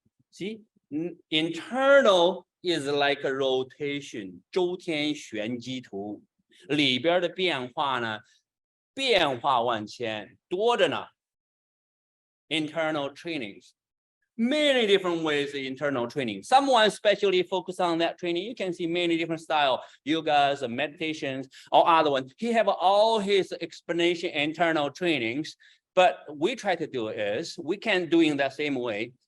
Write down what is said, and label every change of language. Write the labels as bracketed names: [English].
[English] See, internal is like a rotation. [Chinese] 周天旋机图里边的变化呢，变化万千，多着呢。 [English] Internal trainings. Many different ways of internal training. Someone especially focus on that training. You can see many different style, yogas, meditations, or other ones. He have all his explanation internal trainings, but we try to do is we can do in that same way.